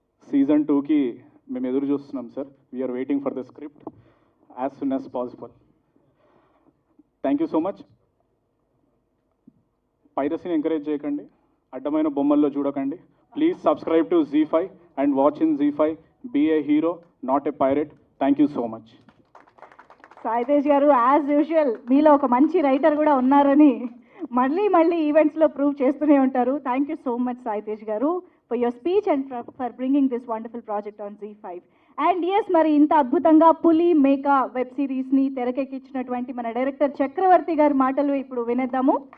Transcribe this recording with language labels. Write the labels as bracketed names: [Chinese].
[Telugu] Season 2కి మేము ఎదురు చూస్తున్నాం sir. [English] We're waiting for the script as soon as possible. Thank you so much. [Telugu] పైరసీని encourage చేయకండి, అడ్డమైన బొమ్మల్లో చూడకండి. [English] Please subscribe to Z5 and watch in Z5. Be a hero, not a pirate. Thank you so much. [Telugu] Sai Tej గారు [English] as usual [Telugu] మీలో ఒక మంచి writer కూడా ఉన్నారని మళ్ళీ ఈవెంట్స్లో ప్రూవ్ చేస్తూనే ఉంటారు. [English] Thank you so much Sai Tej గారు for your speech and for bringing this wonderful project on Z5. [Telugu] And yes, మరి ఇంత అద్భుతంగా పులి మేక వెబ్ సిరీస్ని తెరకెక్కించినటువంటి మన డైరెక్టర్ చక్రవర్తి గారి మాటలు ఇప్పుడు వినేద్దాము.